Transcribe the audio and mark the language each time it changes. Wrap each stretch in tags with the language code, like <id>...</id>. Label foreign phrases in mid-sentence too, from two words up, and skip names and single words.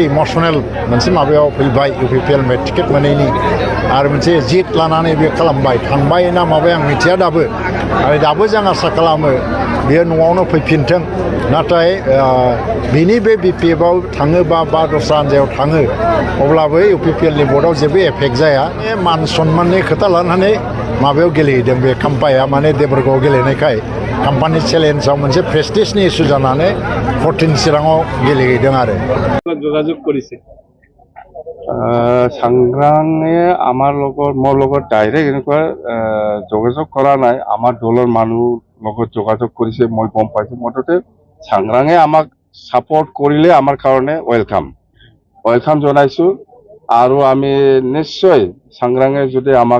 <brx>इमसनेल मोनसे माबायाव फैबाय UPPL टिकेट मोनैनि आरो मोनसे जित लानानै बे खालामबाय थांबाय ना माबाय आं मिथिया दाबो आरो दाबो जों आसा खालामो बियो न'आवनो फैफिनथों नाथाय बिनि बे BPFआव थाङोबा बा दस्रा हान्जायाव थाङो अब्लाबो UPPLनि बर्डआव जेबो एफेक्ट जाया मान सन्माननि खोथा लानानै माबायाव गेलेहैदों बे खाम्पाया माने देबरगाव गेलेनायखाय खाम्पानि চ্যালেঞ্জआव मोनसे</brx> <en>prestige issue</en> <brx>जानानै 14 চিৰাঙাव गेलेहैदों आरो</brx> <as>যোগাযোগ কৰিছে সংগ্ৰামে আমাৰ লগত মোৰ লগত ডাইৰেক্ট এনেকুৱা যোগাযোগ কৰা নাই আমাৰ দলৰ মানুহ লগত যোগাযোগ কৰিছে মই গম পাইছো মুঠতে সংগ্ৰামে আমাক সাপোর্ট কৰিলে আমাৰ কাৰণে ওয়েলকাম জনাইছো আৰু আমি নিশ্চয় সংগ্ৰামে যদি আমাক</as>